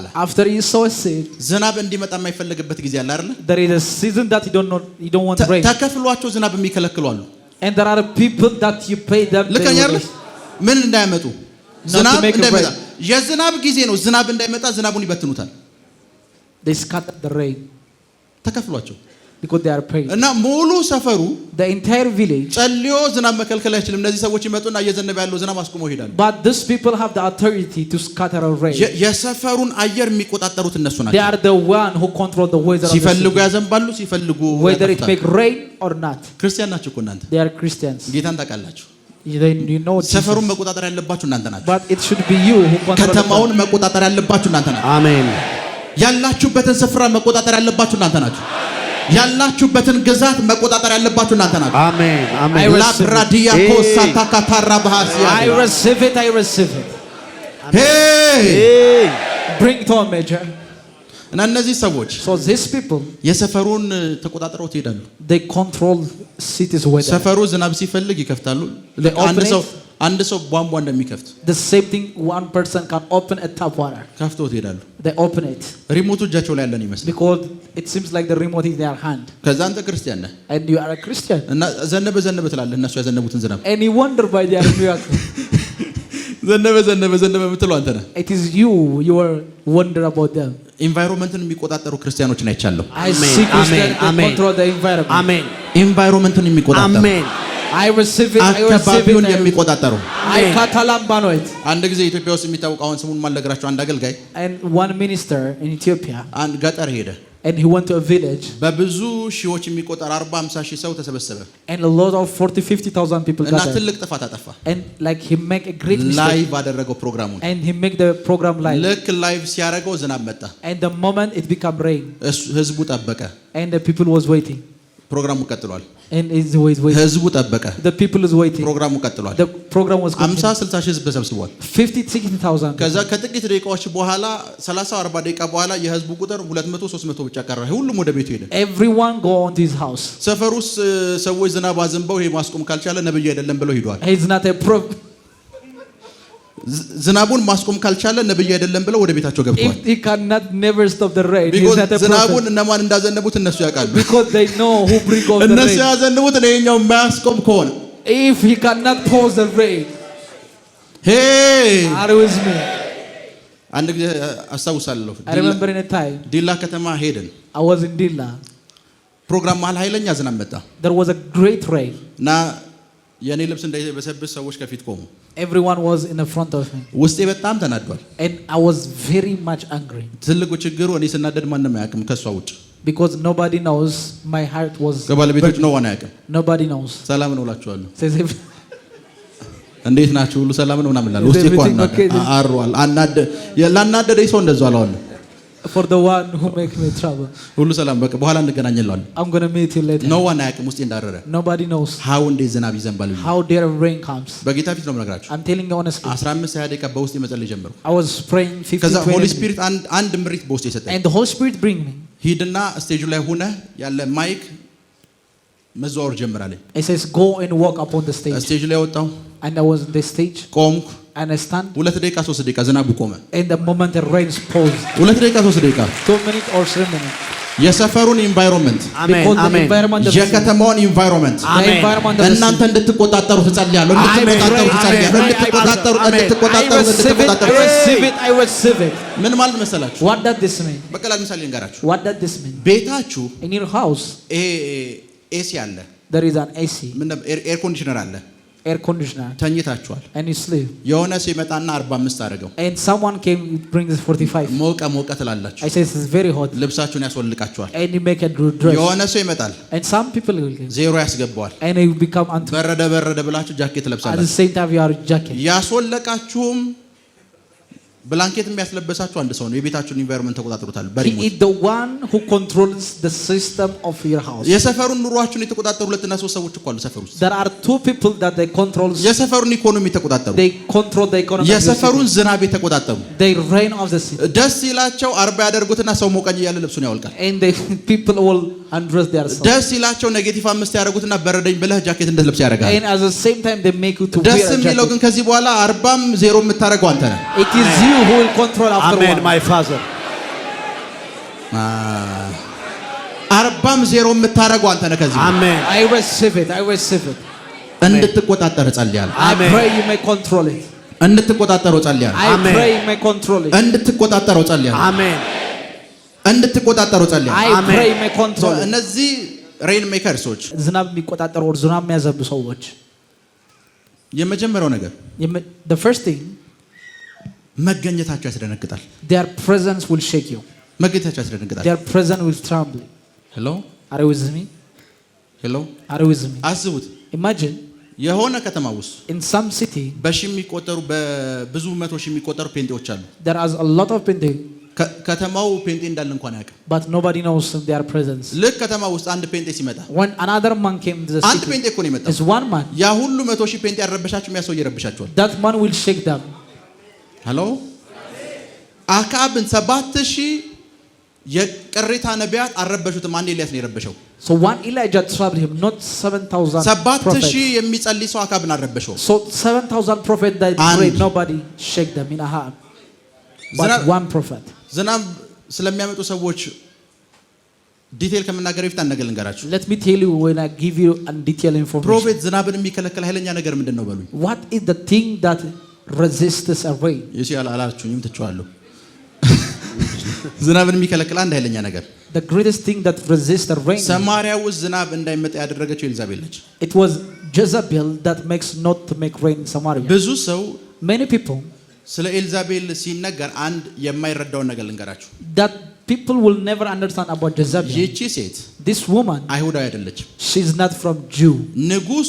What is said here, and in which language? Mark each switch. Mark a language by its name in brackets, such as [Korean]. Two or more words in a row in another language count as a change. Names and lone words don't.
[English] after you sow a seed [Amharic] ዝናብ እንዲመጣ የማይፈልግበት ጊዜ አለ አይደል [English] there is a season that you don't want rain [Amharic] ተከፍሏቸው ዝናብ የሚከለክሉ አሉ [English] and there are people that you pay them [Amharic] ለከኛ አይደል ምን እንዳይመጡ ዝናብ እንዳይመጣ የዝናብ ጊዜ ነው ዝናብ እንዳይመጣ ዝናቡን ይበትኑታል [English] they scatter the rain [Amharic] ተከፍሏቸው [English] because they are praying. [Amharic] እና ሙሉ ሰፈሩ [English] The entire village. [Amharic] ጸልዮ ዝናብ መከልከል አይችልም። እነዚህ ሰዎች ይመጡና እየዘነበ ያለው ዝናብ አስቆመው ይሄዳሉ። [English] But these people have the authority to scatter a rain. [Amharic] የሰፈሩን አየር የሚቆጣጠሩት እነሱ [English] They [Amharic] ናቸው። [English] are the one who control the weather of the [Amharic] ሲፈልጉ [English] city. [Amharic] ያዘንባሉ፣ ሲፈልጉ [English] Whether it make rain or not. [Amharic] ክርስቲያን ናችሁ እኮ እናንተ። [English] They are Christians. [Amharic] ጌታን ታውቃላችሁ። [English] You know [Amharic] ሰፈሩን [English] Jesus. [Amharic] መቆጣጠር ያለባችሁ እናንተ ናችሁ። [English] But it should be you who control [Amharic] ከተማውን መቆጣጠር ያለባችሁ እናንተ ናችሁ። አሜን። ያላችሁበትን ስፍራ መቆጣጠር ያለባችሁ እናንተ ናችሁ። ያላችሁበትን ግዛት መቆጣጠር ያለባችሁ እናንተ ናችሁ። አሜን አሜን። ላብራዲያ ኮሳታ ካታራ ባሃሲያ [English] I receive it. I receive it. ሄይ Bring to a major. [Amharic] እና እነዚህ ሰዎች [English] So these people, [Amharic] የሰፈሩን ተቆጣጥረው ይሄዳሉ። [English] they control cities weather. [Amharic] ሰፈሩ ዝናብ ሲፈልግ ይከፍታሉ። [English] They open [Amharic] አንድ ሰው ቧንቧ እንደሚከፍት [English] The same thing, one person can open a tap water. [Amharic] ከፍተው ይሄዳሉ። [English] They open it [Amharic] ሪሞቱ እጃቸው ላይ ያለን ይመስላል። [English] because it seems like the remote is in their hand. [Amharic] ከዛ አንተ ክርስቲያን ነህ [English] And you are a Christian. [Amharic] እና ዘነበ ትላለህ። እነሱ ያዘነቡትን ዝናብ [English] And you wonder by their miracle. [Amharic] ዘነበ የምትለው አንተ ነህ። [English] It is you are wonder about them. [Amharic] ኢንቫይሮንመንትን የሚቆጣጠሩ ክርስቲያኖችን አይቻለሁ። [English] I see Christians that control the environment. [Amharic] አሜን። ኢንቫይሮንመንትን የሚቆጣጠሩ አሜን። [English] I receive it. I receive [Amharic] አካባቢውን [English] it. [Amharic] የሚቆጣጠሩ [English] I catalambano it. [Amharic] አንድ ጊዜ ኢትዮጵያ ውስጥ የሚታወቅ አሁን ስሙን ማልነግራቸው አንድ አገልጋይ [English] And one minister in Ethiopia, [Amharic] አንድ ገጠር ሄደ። [English] and he went to a village, [Amharic] በብዙ ሺዎች የሚቆጠር 40-50 ሺህ ሰው ተሰበሰበ [English] and a lot of 40,000-50,000 people [Amharic] እና [English] gathered. [Amharic] ትልቅ ጥፋት አጠፋ። [English] And like he make a great mistake. [Amharic] ላይቭ አደረገው ፕሮግራሙን። [English] And he make the program live. [Amharic] ልክ ላይቭ ሲያደርገው ዝናብ መጣ። [English] And the moment it became rain, [Amharic] ህዝቡ ጠበቀ። [English] and the people was waiting. [Amharic] ፕሮግራሙ ቀጥሏል። [English] And is waiting. [Amharic] ህዝቡ ጠበቀ። [English] The people is waiting. [Amharic] ፕሮግራሙ ቀጥሏል። [English] The program was [Amharic] 50-60 ሺህ ህዝብ ተሰብስቧል። [English] 50,000-60,000. [Amharic] ከዛ ከጥቂት ደቂቃዎች በኋላ 30-40 ደቂቃ በኋላ የህዝቡ ቁጥር 200-300 ብቻ ቀረ። ሁሉም ወደ ቤቱ ሄደ። [English] Everyone go on to his house. [Amharic] ሰፈር ውስጥ ሰዎች ዝናብ አዘንበው ይሄ ማስቆም ካልቻለ ነብዩ አይደለም ብለው ሄዷል። [English] He's not a [Amharic] ዝናቡን ማስቆም ካልቻለ ነብዩ አይደለም ብለው ወደ ቤታቸው ገብተዋል። [English] If he cannot never stop the rain, he's because not a [Amharic] ዝናቡን [English] prophet. [Amharic] እነማን እንዳዘነቡት እነሱ ያውቃሉ። [English] Because they know who bring on the [Amharic] እነሱ [English] rain. [Amharic] ያዘንቡት ለኛው የማያስቆም ከሆነ [English] If he cannot pause the rain, ሄይ are you with me? [Amharic] አንድ ጊዜ አስታውሳለሁ። [English] I remember in a time [Amharic] ዲላ ከተማ ሄድን። [English] I was in Dilla. [Amharic] ፕሮግራም መሀል ኃይለኛ ዝናብ መጣ [English] There was a great rain. [Amharic] እና የኔ ልብስ እንዳይበሰብስ ሰዎች ከፊት ቆሙ። [English] Everyone was in the front of me. [Amharic] ውስጤ በጣም ተናዷል። [English] And I was very much angry. [Amharic] ትልቁ ችግሩ እኔ ስናደድ ማንም አያውቅም ከሷ ውጭ። [English] Because nobody knows my heart was. [Amharic] ከባለቤቶች ነው ዋና አያውቅም። [English] Nobody knows. [Amharic] ሰላም ነው እላችኋለሁ። [English] Says if [Amharic] እንዴት ናችሁ? ሁሉ ሰላም ነው ምናምን እላለሁ። ውስጤ እኮ አሯል። ላናደደኝ ሰው እንደዛ አላወራም። [English] for the one who makes me trouble. [Amharic] ሁሉ ሰላም በቃ በኋላ እንገናኛለን። [English] I'm going to meet you later. no one [Amharic] አያውቅም ውስጤ እንዳረረ። [English] Nobody knows [Amharic] how እንዴት ዝናብ ይዘንባል። [English] how their rain comes. [Amharic] በጌታ ፊት ነው የምነግራችሁ። [English] I'm telling you honestly. [Amharic] 15-20 ደቂቃ በውስጤ መጸለይ ጀመርኩ። [English] I was praying 50 [Amharic] ከዛ ሆሊ [English] 20 [Amharic] ስፒሪት አንድ ምሪት በውስጤ ሰጠኝ። [English] and the Holy Spirit bring me. [Amharic] ሂድና ስቴጁ ላይ ሆነ ያለ ማይክ መዘዋወር ጀምራለኝ። [English] It says go and walk upon the stage. [Amharic] ስቴጅ ላይ ወጣሁ። [English] And I was on the stage. [Amharic] ቆምኩ። [English] And I stand. [Amharic] 2 ደቂቃ 3 ደቂቃ ዝናቡ ቆመ። [English] And the moment the rain paused. [Amharic] 2 ደቂቃ 3 ደቂቃ [English] 2 minutes or 3 minutes. [Amharic] የሰፈሩን ኢንቫይሮንመንት [English] Because the environment of [Amharic] የከተማውን ኢንቫይሮንመንት [English] the environment of the [Amharic] እናንተ እንድትቆጣጠሩ ትጸልያለሁ። [English] I receive it. [Amharic] ምን ማለት መሰላችሁ? [English] What does this mean? [Amharic] በቀላል ምሳሌ ልንገራችሁ። [English] What does this mean? [Amharic] ቤታችሁ [English] In your house [Amharic] ኤሲ አለ። [English] there is an AC. [Amharic] ምን [English] air conditioner [Amharic] አለ። [English] Air conditioner. [Amharic] ተኝታችኋል። [English] And you sleep. [Amharic] የሆነ ሲመጣና 45 አደረገው። [English] And someone came brings 45. [Amharic] ሞቀ ትላላችሁ። [English] I say it's very hot. [Amharic] ልብሳችሁን ያስወልቃችኋል። [English] And you make a dress. [Amharic] የሆነ ሰው ይመጣል። [English] And some people will come. [Amharic] ዜሮ ያስገባዋል። [English] And you become anti. [Amharic] በረደ ብላችሁ ጃኬት [English] At the [Amharic] ለብሳላችሁ። [English] same time you are jacket. [Amharic] ያስወለቃችሁም ብላንኬት የሚያስለበሳችሁ አንድ ሰው ነው። የቤታችሁን ኢንቫይሮንመንት ተቆጣጥሩታል። [English] He [Amharic] በሪሞት [English] is the one who controls the system of your house. [Amharic] የሰፈሩን ኑሯችሁን የተቆጣጠሩ 2 እና 3 ሰዎች እኮ አሉ ሰፈር ውስጥ። [English] There are 2 people that they control. [Amharic] የሰፈሩን ኢኮኖሚ የተቆጣጠሩ፣ [English] They control the economy. [Amharic] የሰፈሩን ዝናብ የተቆጣጠሩ። [English] They reign of the city. [Amharic] ደስ ይላቸው 40 ያደርጉትና ሰው ሞቀኝ እያለ ልብሱን ያወልቃል። [English] And the people will undress themselves. [Amharic] ደስ ይላቸው ኔጌቲቭ 5 ያደርጉትና በረደኝ ብለህ ጃኬት እንደልብስ ያደርጋል። [English] And at the same time they make you to wear [Amharic] ደስ [English] a [Amharic] የሚለው [English] jacket. [Amharic] ግን ከዚህ በኋላ 40ም 0 የምታደርገው አንተ ነህ። [English] It is you who will control after Amen, one. my father. [Amharic] 40ም 0 የምታደርገው አንተ ነህ። ከዚህ [English] Amen. I receive it. I receive it. [Amharic] እንድትቆጣጠር ጸልያለሁ። [English] I Amen. pray you may control it. [Amharic] እንድትቆጣጠረው ጸልያለሁ። [English] I Amen. pray you may control it. [Amharic] እንድትቆጣጠረው ጸልያለሁ። [English] Amen. [Amharic] እንድትቆጣጠሩ ጸልያ። [English] I pray may control. [Amharic] እነዚህ [English] rain makers [Amharic] ዝናብ የሚቆጣጠሩ or ዝናብ የሚያዘንቡ ሰዎች የመጀመሪያው ነገር [English] the first thing [Amharic] መገኘታቸው ያስደነግጣል። [English] their presence will shake you. [Amharic] መገኘታቸው ያስደነግጣል። [English] Their presence will tremble. [Amharic] ሄሎ [English] Are you with me? [Amharic] ሄሎ [English] Are you with me? [Amharic] አስቡት [English] Imagine [Amharic] የሆነ ከተማ ውስጥ [English] in some city [Amharic] በሺ የሚቆጠሩ በብዙ መቶ ሺህ የሚቆጠሩ ፔንጤዎች አሉ። [English] there is a lot of painting. [Amharic] ከተማው ፔንጤ እንዳለ እንኳን አያውቅም። [English] But nobody knows their presence. [Amharic] ልክ ከተማ ውስጥ አንድ ፔንጤ ሲመጣ [English] When another man came to the [Amharic] አንድ [English] city, [Amharic] ፔንጤ እኮ ነው የመጣው። [English] is one man. [Amharic] ያ ሁሉ 100 ሺህ ፔንጤ ያረበሻቸው የሚያሰው ይረብሻቸዋል። [English] That man will shake them. [Amharic] ሄሎ አካብን 7000 የቅሬታ ነቢያት አረበሹትም። አንድ ኤልያስ ነው የረበሸው። [English] So one Elijah troubled him, not 7,000 prophets. [Amharic] 7000 የሚጸልይ ሰው አካብን አረበሸው። [English] So 7,000 prophets that prayed, nobody shake them in Ahab. But one prophet. [Amharic] ዝናብ ስለሚያመጡ ሰዎች ዲቴል ከመናገር በፊት አንድ ነገር ልንገራችሁ። [English] Let me tell you when I give you a detailed information. [Amharic] ፕሮፌት ዝናብን የሚከለክል ኃይለኛ ነገር ምንድነው በሉኝ። [English] What is the thing that resists a rain? [Amharic] ይሲያል አላችሁኝም ትቻለሁ። ዝናብን የሚከለክል አንድ ኃይለኛ ነገር [English] The greatest thing that resists the rain. [Amharic] ሰማርያ ውስጥ ዝናብ እንዳይመጣ ያደረገችው ኤልዛቤል ነች። [English] It was Jezebel that makes not to make rain in Samaria. [Amharic] ብዙ ሰው [English] Many people [Amharic] ስለ ኤልዛቤል ሲነገር አንድ የማይረዳውን ነገር ልንገራችሁ። [English] that people will never understand about Jezebel. [Amharic] ይህቺ ሴት [English] This woman, [Amharic] አይሁዳዊ አይደለችም። [English] she's not from Jew. [Amharic] ንጉሱ